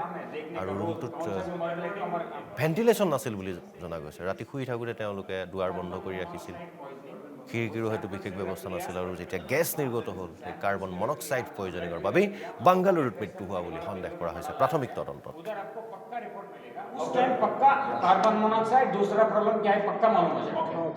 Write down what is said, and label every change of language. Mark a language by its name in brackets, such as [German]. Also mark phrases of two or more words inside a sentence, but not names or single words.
[Assamese] আৰু ৰুমটোত ভেণ্টিলেশ্যন নাছিল বুলি জনা গৈছে। ৰাতি শুই থাকোঁতে তেওঁলোকে দুৱাৰ বন্ধ কৰি ৰাখিছিল। খিৰিকীৰো হয়তো বিশেষ ব্যৱস্থা নাছিল। আৰু যেতিয়া গেছ নিৰ্গত হ'ল, সেই [English] carbon monoxide poisoning [Assamese] বাবেই বাংগালুৰুত মৃত্যু হোৱা বুলি সন্দেহ কৰা হৈছে প্ৰাথমিক তদন্তত। [Hindi] उस टाइम पक्का [English] carbon monoxide, [Hindi] दूसरा प्रॉब्लम क्या है पक्का मालूम हो जाएगा।